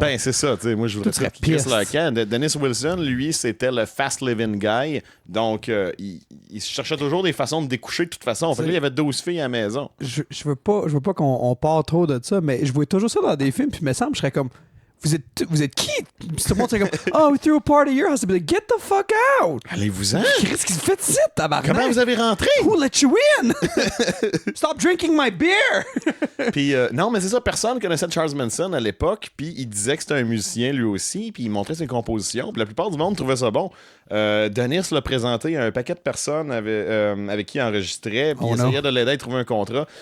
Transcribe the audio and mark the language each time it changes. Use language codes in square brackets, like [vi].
[fr] Ben, c'est ça, tu sais. Moi, je voudrais serais Chris [en] pissed. [fr] Lacan. Dennis Wilson, lui, c'était le [en] fast living guy. [fr] Donc, il cherchait toujours des façons de découcher de toute façon. Fait que lui, il y avait 12 filles à la maison. Je veux pas qu'on part trop de ça, mais je vois toujours ça dans des films, puis il me semble, je serais comme, vous êtes qui? Puis tout le monde serait comme, [en] oh, we threw a party at your house. I'd be like, get the fuck out! [fr] Allez-vous-en! Qu'est-ce qu'il fait ici, tabarnak? Comment vous avez rentré? [en] Who let you in? Stop drinking my beer! [fr] Puis, non, mais c'est ça, personne connaissait Charles Manson à l'époque, puis il disait que c'était un musicien lui aussi, puis il montrait ses compositions, puis la plupart du monde trouvait ça bon. Dennis l'a présenté à un paquet de personnes avec qui il enregistrait, puis il essayait de l'aider à trouver un contrat.